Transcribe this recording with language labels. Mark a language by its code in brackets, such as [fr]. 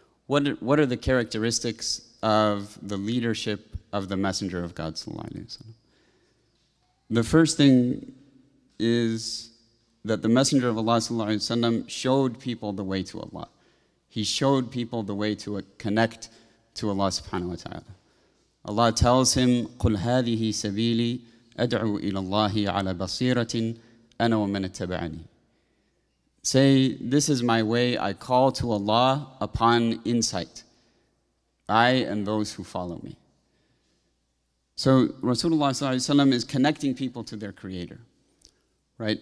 [en] What are the characteristics of the leadership of the Messenger of God sallallahu alaihi wasallam? The first thing is that the Messenger of Allah sallallahu alaihi wasallam showed people the way to Allah. He showed people the way to connect to Allah subhanahu wa ta'ala. Allah tells him, [ar] قُلْ هَذِهِ سَبِيلِي أَدْعُو إِلَى اللَّهِ عَلَى بَصِيرَةٍ أَنَا وَمَنِ اتَّبَعَنِي. [en] Say, this is my way, I call to Allah upon insight, I and those who follow me. So Rasulullah ﷺ is connecting people to their Creator, right?